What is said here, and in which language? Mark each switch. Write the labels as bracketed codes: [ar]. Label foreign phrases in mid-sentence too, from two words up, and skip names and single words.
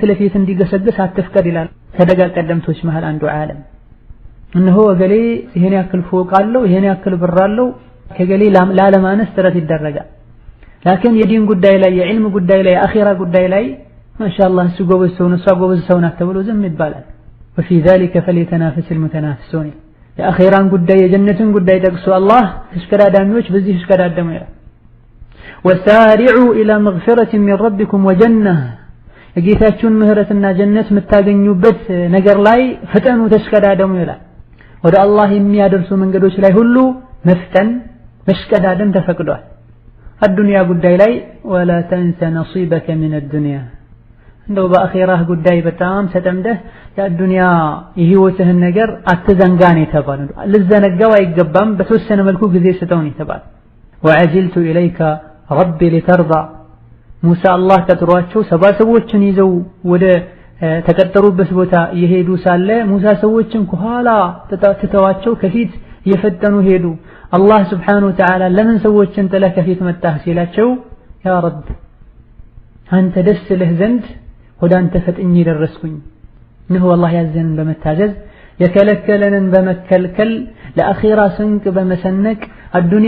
[am] ለፊት እንዲገሰግስ አትፍቀድ ይላል ከደጋ ቀደምቶች መሃል አንዱ ዓለም። እነሆ እገሌ ይሄን ያክል ፎቅ አለው፣ ይሄን ያክል ብር አለው፣ ከገሌ ላለማነስ ጥረት ይደረጋል። ላኪን የዲን ጉዳይ ላይ የዕልም ጉዳይ ላይ የአኺራ ጉዳይ ላይ ማሻአላህ እሱ ጎበዝ ሰው ነው እሷ ጎበዝ ሰው ናት ተብሎ ዝም ይባላል። [ar] وفي ذلك فليتنافس المتنافسون። [am] የአኺራን ጉዳይ የጀነትን ጉዳይ ጠቅሶ አላህ ተሽከዳዳሚዎች በዚህ ተሽከዳደሙ ይላል። [ar] وسارعوا إلى مغفرة من ربكم وجنة። [am] የጌታችሁን ምህረትና ጀነት የምታገኙበት ነገር ላይ ፍጠኑ ተሽከዳደሙ ይላል። ወደ አላህ የሚያደርሱ መንገዶች ላይ ሁሉ መፍጠን መሽከዳደም ተፈቅዷል። አዱንያ ጉዳይ ላይ [ar] ولا تنس نصيبك من الدنيا። [am] እንደው በአኺራህ ጉዳይ በጣም ተጠምደህ የአዱንያ የህይወትህን ነገር አትዘንጋን የተባለው። ልዘነጋው አይገባም። በተወሰነ መልኩ ጊዜ ስጠው ነው የተባለው። [ar] وعجلت إليك ربي لترضى። [am] ሙሳ አላህ ቀጥሯቸው 70 ሰዎችን ይዘው ወደ ተቀጠሩበት ቦታ እየሄዱ ሳለ ሙሳ ሰዎችን ከኋላ ተተዋቸው ከፊት እየፈጠኑ ሄዱ። አላህ [ar] سبحانه وتعالى [am] ለምን ሰዎችን ጥለህ ከፊት መጣህ ሲላቸው [ar] يا رب [am] አንተ ደስ ለህ ዘንድ ወደ አንተ ፈጥኜ ደረስኩኝ። ነው አላህ ያዘንን በመታዘዝ የከለከለንን በመከልከል ለአኺራ ስንቅ በመሰነቅ አዱንያ